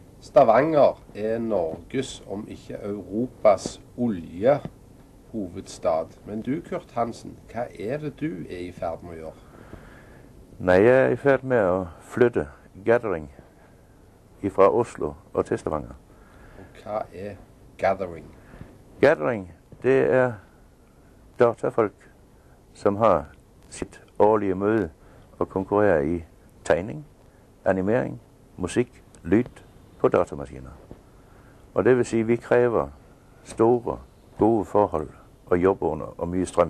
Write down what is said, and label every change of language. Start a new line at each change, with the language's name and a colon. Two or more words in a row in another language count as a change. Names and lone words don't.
Norwegian: Stavanger er Norges, om ikke Europas, oljehovedstad. Men du, Kurt Hansen, hva er det du er i ferd med å gjøre?
Danish: Nej, jeg er i færd med at flytte Gathering fra Oslo og til Stavanger.
Norwegian: Og hva er Gathering?
Danish: Gathering, det er datafolk, som har sit årlige møde og konkurrerer i tegning, animering, musik, lyd på datamaskiner. Og det vil sige, at vi kræver store, gode forhold og
Norwegian: jobber og mye strøm.